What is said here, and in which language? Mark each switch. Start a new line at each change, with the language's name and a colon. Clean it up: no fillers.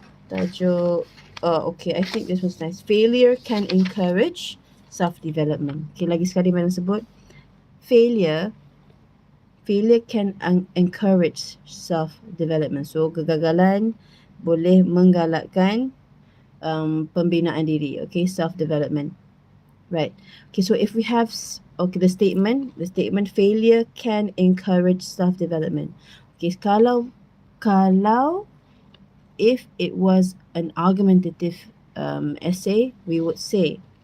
English: Tajuk okay, I think this was nice. Failure can encourage self-development. Okay,
Malay: lagi sekali Madam sebut.
English: Failure can encourage self-development.
Malay: So, kegagalan boleh menggalakkan pembinaan diri.
English: Okay, self-development. Right. Okay, so if we have the statement failure can encourage self-development. Okay, kalau if it was an argumentative essay, we would say,